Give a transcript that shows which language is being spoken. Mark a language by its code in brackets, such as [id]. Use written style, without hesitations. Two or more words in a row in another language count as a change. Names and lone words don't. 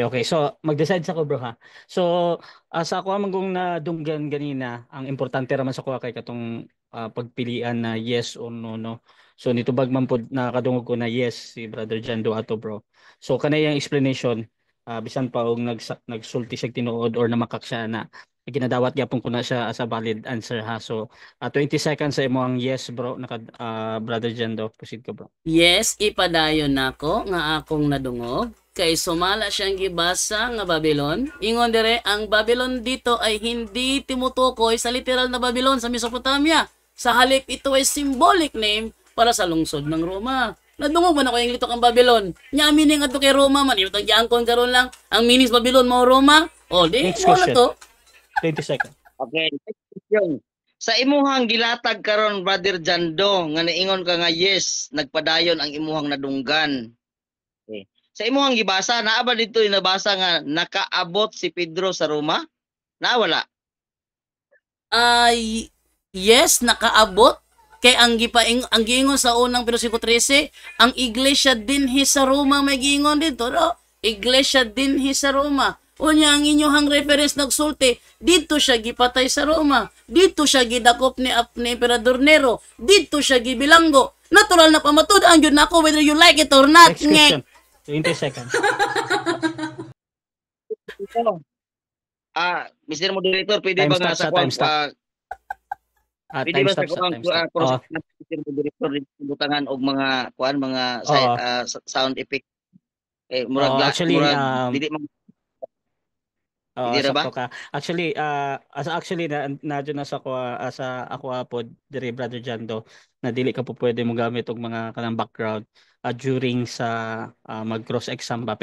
[ceb] So, mag-decide sa ko, bro, ha. So, sa ako amang nadunggan ganina, ang importante raman sa ko kay katong pagpilian na [en] yes or no, [ceb] no. So, nitubag man pod nakadungog ko na yes si Brother Jando ato, bro. So, kanay yung explanation, bisan pa og nagsulti siya tinuod or namakak siya na ginadawat gyapon ko na siya [en] as a valid answer, [ceb] ha. So 20 seconds sa imo ang yes, bro, Brother Jando, proceed ka, bro. Yes, ipadayon nako nga akong nadungog. Kay sumala siyang gibasa nga Babylon. Ingon dire [tl] ang Babylon dito ay hindi timutukoy sa literal na Babylon sa Mesopotamia. Sa halip ito ay [en] symbolic name [tl] para sa lungsod ng Roma. [ceb] Nadungog man ako yung litok ang Babylon. Nya meaning adto kay Roma man ito giangkon karon lang. Ang meaning sa Babylon mao Roma. O di Next wala question. to. 20 seconds. [en] Okay, next question. [ceb] Sa imuhang gilatag karon Brother Jando nga niingon ka nga yes, nagpadayon ang imuhang nadunggan. Okay. Sa imuhang gibasa, naa ba dito yung nabasa nga nakaabot si Pedro sa Roma? Na wala. Yes, nakaabot. Kay ang giingon sa unang bersikulo 13, ang iglesia dinhi sa Roma may giingon dito, no? Iglesia dinhi sa Roma. Unya ang inyohang reference nagsulti, dito siya gipatay sa Roma, dito siya gidakop ni Emperador Nero, dito siya gibilanggo. Natural na pamatud ang yun nako [en] whether you like it or not. Next question. 20 seconds. Mr. Moderator, [ceb] pwede Time ba stop nga sa sa [en] time stop. [ceb] pwede Time ba sa stop sa kuang [en] time stop. cross Mr. [ceb] Moderator butangan og mga mga Oo. [en] sound effect [ceb] Oo, actually, dili man oo, dili ra ba? sakto ka. Actually, nadyo na sa ako po dire Brother Jando na dili ka po pwede mo gamit og mga kanang background during sa mag-cross exam ba.